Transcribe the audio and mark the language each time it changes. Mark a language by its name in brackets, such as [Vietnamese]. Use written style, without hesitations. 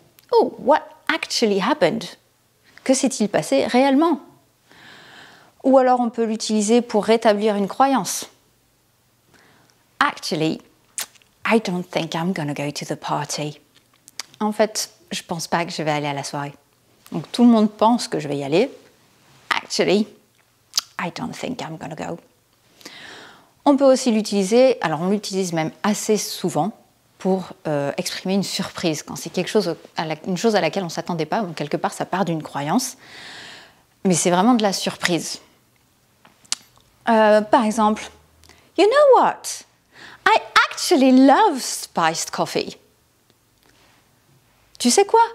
[English] « Oh, what actually happened ?» [French] Que s'est-il passé réellement? Ou alors on peut l'utiliser pour rétablir une croyance. « [English] Actually, I don't think I'm gonna go to the party. [French] » En fait, je pense pas que je vais aller à la soirée. Donc tout le monde pense que je vais y aller. [English] Actually, I don't think I'm gonna go. [French] On peut aussi l'utiliser, alors on l'utilise même assez souvent pour exprimer une surprise, quand c'est quelque chose une chose à laquelle on ne s'attendait pas, ou quelque part ça part d'une croyance, mais c'est vraiment de la surprise. [English] Par exemple, « You know what? I actually love spiced coffee. » [French] Tu sais quoi?